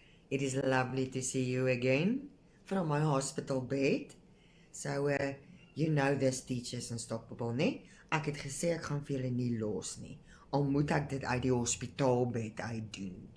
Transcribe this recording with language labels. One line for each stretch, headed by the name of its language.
English: It is lovely to see you again from my hospital bed. So, you know this teacher's unstoppable, né?
Afrikaans: Ek het gesê ek gaan vir julle nie los nie. Al moet ek dit uit die hospitaalbed uit doen.